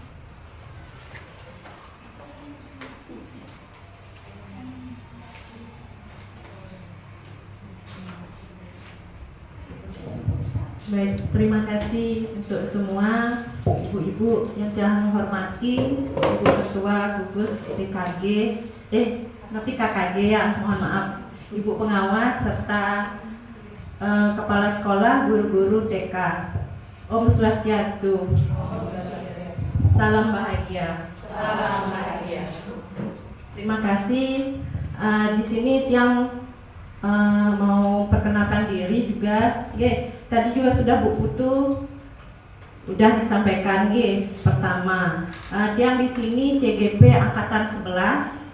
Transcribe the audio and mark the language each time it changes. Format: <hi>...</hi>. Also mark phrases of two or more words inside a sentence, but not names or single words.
<id>Baik, terima kasih untuk semua ibu-ibu yang telah menghormati Ibu Ketua Gugus PKG, PKKG ya, mohon maaf, Ibu Pengawas serta Kepala Sekolah, guru-guru TK.</id> <sa>Om Swastiastu.</sa> <id>Salam bahagia. Salam bahagia. Terima kasih. Di sini Tiang mau perkenalkan diri juga. Tadi juga sudah Bu Putu udah disampaikan pertama. Tiang di sini CGP angkatan 11.</id>